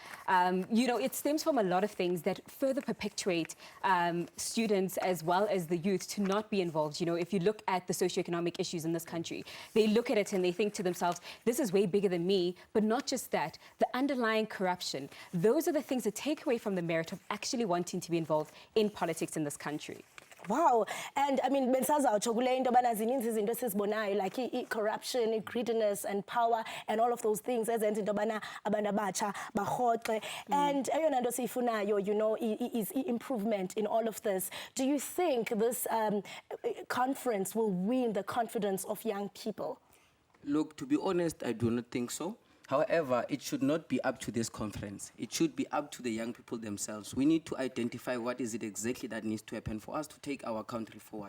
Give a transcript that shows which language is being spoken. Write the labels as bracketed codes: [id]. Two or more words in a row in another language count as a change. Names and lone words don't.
[en] It stems from a lot of things that further perpetuate students as well as the youth to not be involved. You know, if you look at the socioeconomic issues in this country, they look at it and they think to themselves, this is way bigger than me, but not just that, the underlying corruption. Those are the things that take away from the merit of actually wanting to be involved in politics in this country. Wow. And I mean, [xh] bensazawutsho kule into yobana zininzi izinto esizibonayo like [en] corruption, greediness and power and all of those things [xh] ezenza into yobana abantu abatsha barhoxe. And eyona nto siyifunayo, [en] you know, is improvement in all of this. Do you think this conference will win the confidence of young people? Look, to be honest, I do not think so. However, it should not be up to this conference. It should be up to the young people themselves. We need to identify what is it exactly that needs to happen for us to take our country forward.